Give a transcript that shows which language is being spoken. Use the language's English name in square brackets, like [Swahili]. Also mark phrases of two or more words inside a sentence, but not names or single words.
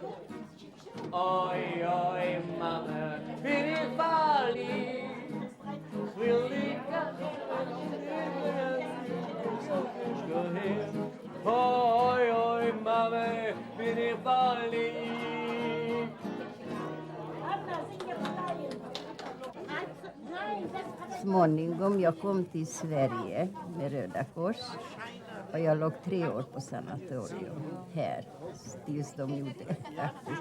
[German] Oi, oi, Mama, bin ich verliebt. Will ich oi, oi, Mama, bin ich verliebt. [Swedish] Småningom jag kom till Sverige med Röda Kors, och jag låg 3 år på sanatorium här tills de gjorde faktiskt.